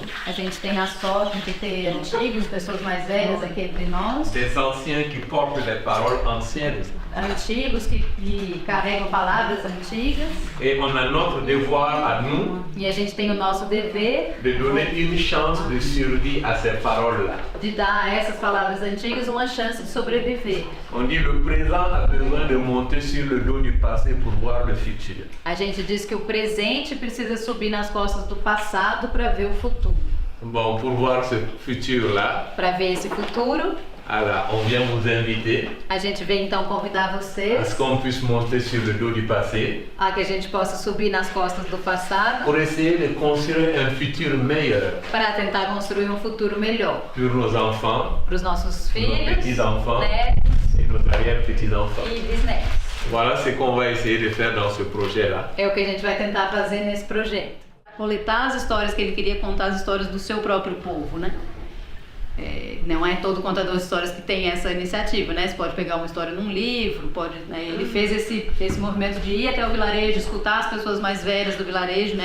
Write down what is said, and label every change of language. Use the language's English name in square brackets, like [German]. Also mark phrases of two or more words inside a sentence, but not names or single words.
[Portuguese] A gente tem a sorte de ter antigos, pessoas mais velhas aqui entre nós, [French] des anciens qui portent des paroles anciennes. [Portuguese] antigos que carregam palavras antigas, [French] Et on a notre devoir à nous [Portuguese] e a gente tem o nosso dever [French] de donner une chance de survie à ces paroles-là. [Portuguese] de dar a essas palavras antigas uma chance de sobreviver. [French] On dit le présent a besoin de monter sur le dos du passé pour voir le futur. [Portuguese] A gente diz que o presente precisa subir nas costas do passado para ver o futuro. [French] Bon, pour voir ce futur-là, [Portuguese] Para ver esse futuro, [French] alors on vient vous inviter [Portuguese] a gente vem então convidar [French] à ce [Portuguese] vocês [French] qu'on puisse monter sur le dos du passé [Portuguese] a que a gente possa subir nas costas do passado [French] pour essayer de construire un futur meilleur [Portuguese] para tentar construir um futuro melhor [French] pour nos enfants, [Portuguese] para os nossos nos filhos, [French] petits-enfants [Portuguese] netos [French] et nos arrière-petits-enfants. [Portuguese] e bisnetos. [French] Voilà ce qu'on va essayer de faire dans ce projet-là. [Portuguese] É o que a gente vai tentar fazer nesse projeto. Coletar as histórias que ele queria contar, as histórias do seu próprio povo, né? Não é todo contador de histórias que tem essa iniciativa, né? Você pode pegar uma história num livro, pode, né? Ele fez esse movimento de ir até o vilarejo, escutar as pessoas mais velhas do vilarejo, né?